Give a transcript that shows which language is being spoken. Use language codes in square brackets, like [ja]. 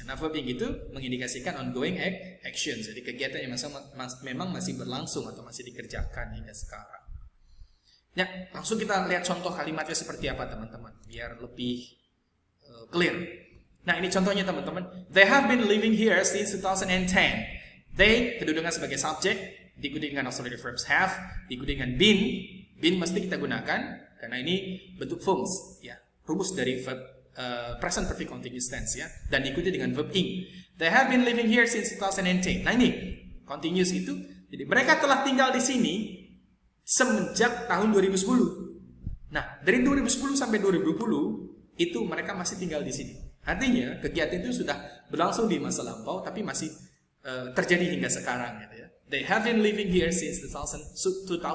[id] Karena verb ing itu mengindikasikan ongoing actions. Jadi kegiatan yang memang masih berlangsung atau masih dikerjakan hingga sekarang. Ya, langsung kita lihat contoh kalimatnya seperti apa teman-teman, biar lebih clear. Nah, ini contohnya teman-teman. [en] They have been living here since 2010. [id] They kedudukan sebagai subjek, diikuti dengan auxiliary verbs have, diikuti dengan been. Been mesti kita gunakan karena ini bentuk forms, ya, rumus dari verb present perfect continuous tense, ya, dan diikuti dengan verb ing. [en] They have been living here since 2010. [id] Nah, ini continuous itu, jadi mereka telah tinggal di sini semenjak tahun 2010. Nah, dari 2010 sampai 2020 itu mereka masih tinggal di sini. Artinya kegiatan itu sudah berlangsung di masa lampau, tapi masih terjadi hingga sekarang, gitu ya. [en] They have been living here since 2010.